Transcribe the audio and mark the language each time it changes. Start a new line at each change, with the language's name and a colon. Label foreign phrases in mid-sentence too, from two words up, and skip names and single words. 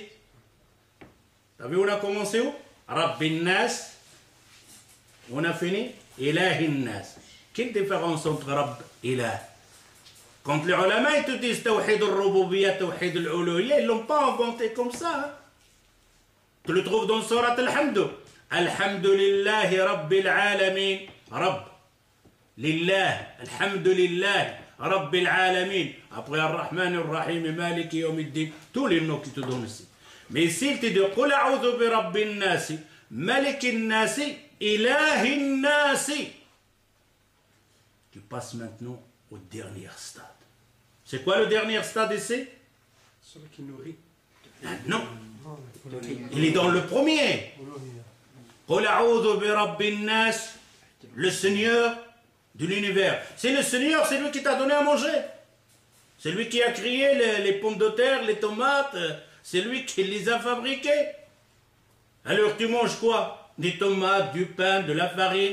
French: T'as vu, on a commencé où?
Arabic: رب الناس.
French: On a fini?
Arabic: إله الناس.
French: Quelle différence entre Rabb et Ilah? Quand les ulama ils te disent
Arabic: توحيد الربوبية، توحيد الألوهية,
French: ils ne l'ont pas inventé comme ça. Hein? Tu le trouves dans Surat Al-Hamd.
Arabic: الحمد لله رب العالمين. رب. لله. الحمد لله. رب العالمين. Après الرحمن، الرحيم، مالك، يوم الدين.
French: Tous les noms qui te donnent ici. Mais ici, il te dit
Arabic: قل أعوذ برب الناس، ملك الناس، إله الناس.
French: Tu passes maintenant au dernier stade. C'est quoi le dernier stade ici? Celui qui nourrit. Ah, non. Il est dans le premier.
Arabic: قل أعوذ برب الناس,
French: le Seigneur de l'univers. C'est le Seigneur, c'est lui qui t'a donné à manger. C'est lui qui a créé les pommes de terre, les tomates. C'est lui qui les a fabriquées. Alors tu manges quoi? Des tomates, du pain, de la farine.